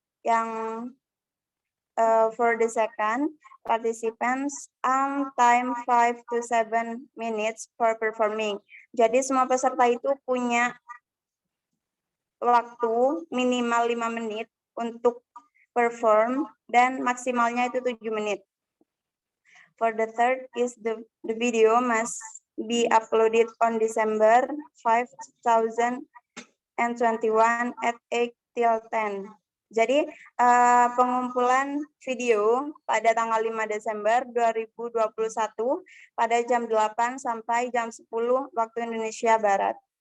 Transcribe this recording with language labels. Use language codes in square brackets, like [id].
[en] Yang for the second, participants time 5 to 7 minutes for performing. [id] Jadi semua peserta itu punya waktu minimal 5 menit untuk perform dan maksimalnya itu 7 menit. [en] For the third is the video must be uploaded on December 5, 2021 at 8 till 10. [id] Jadi pengumpulan video pada tanggal 5 Desember 2021 pada jam 8 sampai jam 10 waktu Indonesia Barat.